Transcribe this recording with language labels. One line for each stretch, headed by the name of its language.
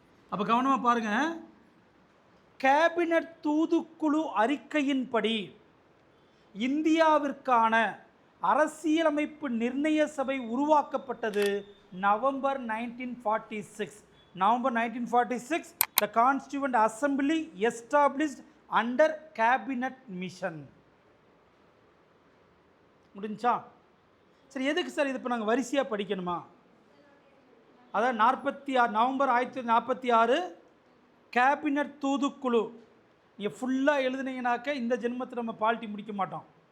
Tamil: அப்போ கவனமாக பாருங்கள். கேபினட் தூதுக்குழு அறிக்கையின்படி இந்தியாவிற்கான அரசியலமைப்பு நிர்ணய சபை உருவாக்கப்பட்டது November 1946.
English: November 1946, the Constituent Assembly established under Cabinet Mission.
Tamil: முடிஞ்சா? சரி, எதுக்கு சார் இது இப்போ நாங்கள் வரிசையாக படிக்கணுமா? அதாவது 46 நவம்பர் 1946 கேபினட் தூதுக்குழு. நீங்கள் ஃபுல்லாக எழுதுனீங்கனாக்க இந்த ஜென்மத்தில் நம்ம பால்ட்டி முடிக்க மாட்டோம்.